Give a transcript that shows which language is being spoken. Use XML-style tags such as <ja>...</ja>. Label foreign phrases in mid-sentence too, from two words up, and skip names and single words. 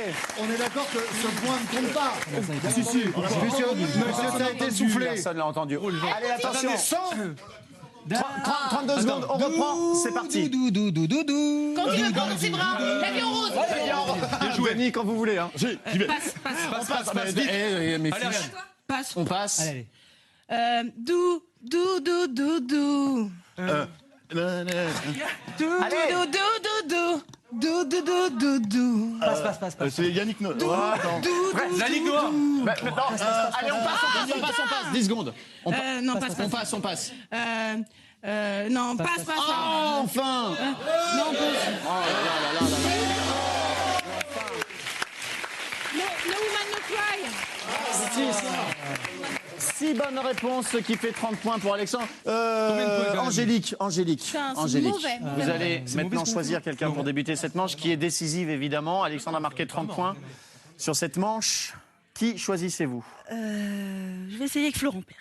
<fr>On est d'accord que ce point ne compte pas. Monsieur, ça a été soufflé. Personne l'a entendu. Allez, attention. 32 secondes, on reprend, c'est parti. Dou dou dou dou dou. Continue dans ses bras. L'avion rose. Denis, quand vous voulez. Hein. J'y vais. On passe vite. Mes Allez, fiches. Passe. On passe. Allez. Dou dou dou dou dou. Dou Allez. dou dou dou dou. Dou dou dou dou dou. Passe. C'est Yannick No. La Ligue Noire. Allez, on passe. 10 secondes. Non, passe. On passe. Non, passe. Oh, enfin. Non, passe.</fr> <en>No woman no cry.</en> <fr>6 bonnes réponses, ce qui fait 30 points pour Alexandre. Angélique. Putain, c'est mauvais. Vous allez maintenant choisir quelqu'un pour débuter cette manche qui est décisive, évidemment. Alexandre a marqué 30 points sur cette manche. Qui choisissez-vous? Je vais essayer avec Florent Père.</fr>